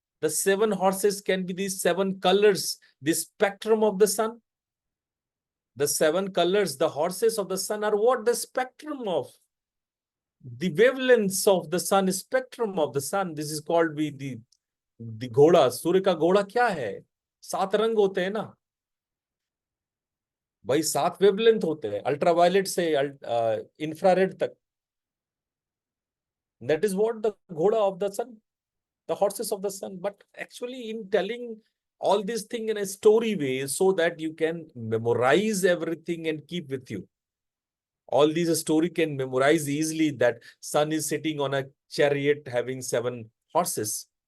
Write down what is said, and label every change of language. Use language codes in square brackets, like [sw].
[en] The 7 horses can be the 7 colors, the spectrum of the sun. The 7 colors, the horses of the sun are what? The spectrum of the wavelengths of the sun, spectrum of the sun. This is called the घोड़ा. [hi] सूर्य का घोड़ा क्या है? 7 रंग होते हैं ना भाई, 7 वेवलेंथ होते हैं, अल्ट्रावायलेट से इंफ्रारेड तक. [en] That is what the घोड़ा of the sun, the horses of the sun. But actually in telling all these things in a story way so that you can memorize everything and keep with you. All these story can memorize easily that sun is sitting on a chariot having 7 horses.